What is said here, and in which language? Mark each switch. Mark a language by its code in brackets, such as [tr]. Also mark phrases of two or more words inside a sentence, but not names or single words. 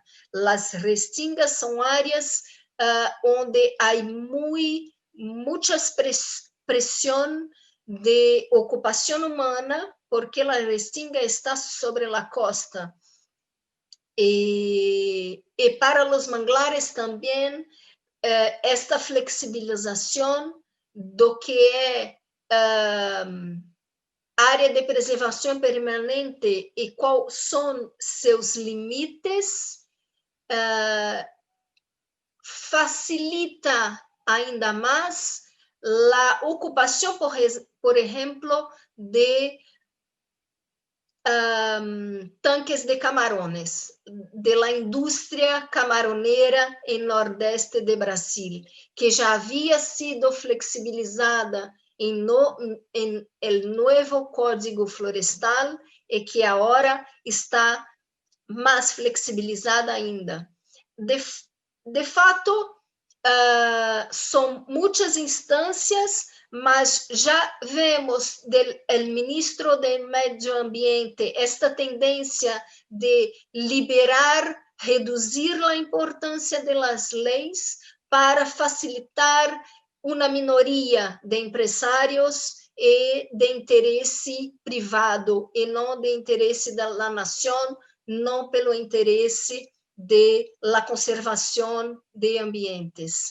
[es] Las restingas son áreas donde hay mucha presión de ocupación humana, porque la restinga está sobre la costa. Y para los manglares también, esta flexibilización [pt] do que área de preservação permanente e quais são seus limites, facilita ainda mais a ocupação, por exemplo, de [es] tanques de camarones, de la indústria camaronera [pt] em nordeste de Brasil, que já havia sido flexibilizada em [es] el nuevo [pt] Código Florestal e que agora está mais flexibilizada ainda. De fato, são muitas instâncias, mas já vemos del ministro do Medio Ambiente esta tendência de liberar, reduzir a importância das leis para facilitar uma minoria de empresários e de interesse privado, e não de interesse da nação, não pelo interesse de la conservação de ambientes.